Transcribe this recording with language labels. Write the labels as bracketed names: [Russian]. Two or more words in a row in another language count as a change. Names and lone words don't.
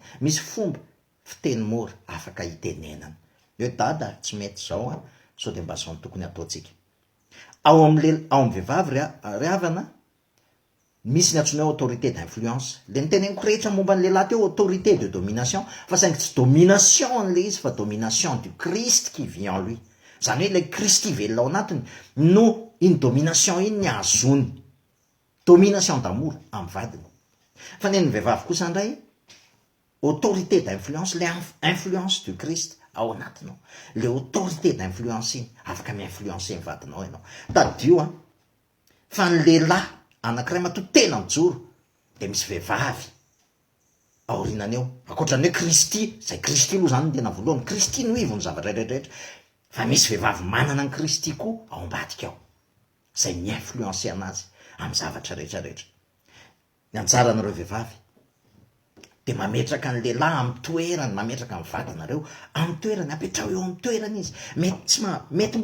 [Malagasy] Misy fomba fiteny mora afaka hitenenana hoe dada tsy mety zao sao de mba zao ny tokony ataotsika. Ao amin'ny vehivavy ry havana, misy ny antsoina hoe [French] autorité d'influence. [Malagasy] Le niteneniko rehetra momba ny lehilahy teo, [French] autorité de domination, [Malagasy] fa saingy tsy domination an'le izy fa [French] domination du Christ qui vit en lui. [Malagasy] Zany hoe le Kristy velona ao anatiny no iny domination iny ny azony, [French] domination d'amour [Malagasy] amin'ny vadiny. Fa ny vehivavy kosa indray, [French] autorité d'influence, [Malagasy] le [French] influence du Christ [Malagasy] ao anatinao, le [French] autorité d'influence [Malagasy] iny afaka mi-influencer ny vadinao ianao. Tadio fa ny lehilahy anankiray matoa tena mijoro de misy vehivavy aorinany eo akoatrany hoe kristy zay kristy aloha zany tena voalohany kristy no ivony zavatra rehetrarehetra fa misy vehivavy manana ny kristy koa ao ambadika ao zay mi-influence anazy amin'ny zavatra rehetrarehetra ny anjaranareo vehivavy de mametraka ny lehilahy amin'ny toerany mametraka amin'ny vadinareo amin'ny toerany apetrao eo amin'ny toerany izy mety